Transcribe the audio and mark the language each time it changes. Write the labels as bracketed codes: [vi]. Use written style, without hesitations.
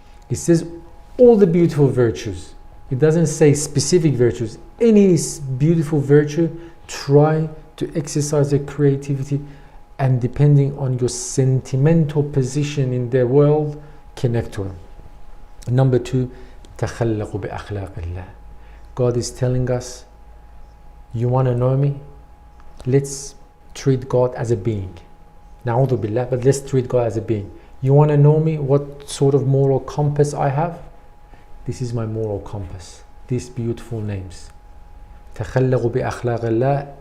[en] It says all the beautiful virtues. It doesn't say specific virtues. Any beautiful virtue, try to exercise your creativity, and depending on your sentimental position in the world, connect to Him. Number two, [ar] تَخَلَّقُ بِأَخْلَاقِ اللَّهِ. [en] God is telling us, you want to know me? Let's treat God as a being. Na'udhu billah, but let's treat God as a being. You want to know me? What sort of moral compass I have? This is my moral compass. These beautiful names. [ar] تَخَلَّقُ بِأَخْلَاقِ اللَّهِ.